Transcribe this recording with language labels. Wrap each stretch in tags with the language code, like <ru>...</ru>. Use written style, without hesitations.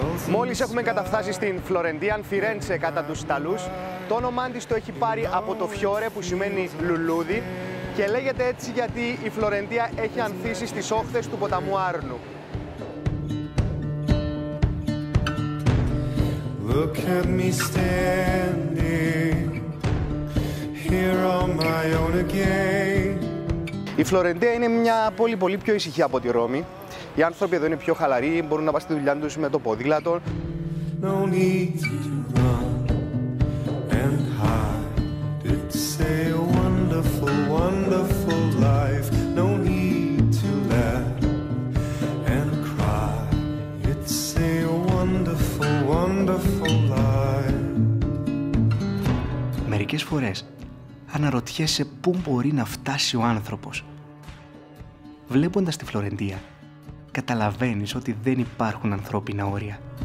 <el>Μόλις έχουμε καταφτάσει στην Φλωρεντία, Φιρέντσε κατά τους Ιταλούς, το όνομά της το έχει πάρει από το φιόρε που σημαίνει λουλούδι και λέγεται έτσι γιατί η Φλωρεντία έχει ανθίσει στις όχθες του ποταμού Άρνου.</el> <en>Look at me standing here on my own again.</en> <el>Η Φλωρεντία είναι μια πόλη πολύ πιο ησυχή από τη Ρώμη. Οι άνθρωποι εδώ είναι πιο χαλαροί, μπορούν να πάνε στη δουλειά τους με το ποδήλατο.</el> <en>No need to run and hide. It's a wonderful, wonderful life. No need to laugh and cry. It's a wonderful, wonderful life.</en> <el>Μερικές φορές αναρωτιέσαι πού μπορεί να φτάσει ο άνθρωπος. Βλέποντας τη Φλωρεντία, καταλαβαίνεις ότι δεν υπάρχουν ανθρώπινα όρια.</el>